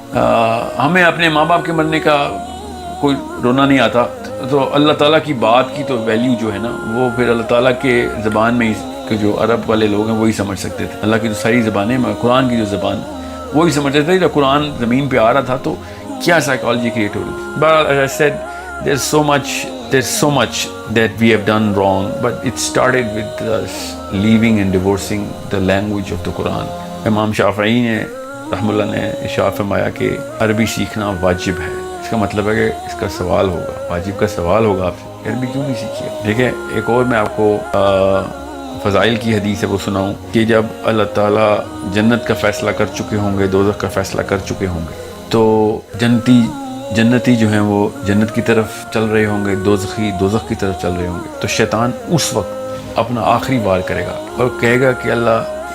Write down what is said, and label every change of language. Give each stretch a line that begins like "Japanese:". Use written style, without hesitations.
Urdu: ہمیں اپنے ماں باپ کے مرنے کا کوئی رونا نہیں آتا تو اللہ تعالیٰ کی بات کی تو ویلیو جو ہے نا وہ پھر اللہ تعالیٰ کے زبان میں کہ جو عرب والے لوگ ہیں وہی سمجھ سکتے تھے. اللہ کی جو ساری زبانیں قرآن کی جو زبان وہی سمجھتے تھے. جب قرآن زمین پہ آ رہا تھا تو کیا سائیکالوجی کریٹ ہو رہی تھی.
English: But as I said, there's so much that we have done wrong, but it started with us leaving and divorcing the language of the Quran.
Urdu: امام شافعی نے رحم اللہ نے ارشاد فرمایا کہ عربی سیکھنا واجب ہے. اس کا مطلب ہے کہ اس کا سوال ہوگا, واجب کا سوال ہوگا آپ سے عربی کیوں نہیں سیکھی ہے. ٹھیک ہے, ایک اور میں آپ کو فضائل کی حدیث ہے وہ سناؤں کہ جب اللہ تعالیٰ جنت کا فیصلہ کر چکے ہوں گے, دوزخ کا فیصلہ کر چکے ہوں گے, تو جنتی جو ہیں وہ جنت کی طرف چل رہے ہوں گے, دوزخی دوزخ کی طرف چل رہے ہوں گے. تو شیطان اس وقت اپنا آخری وار کرے گا اور کہے گا کہ اللہ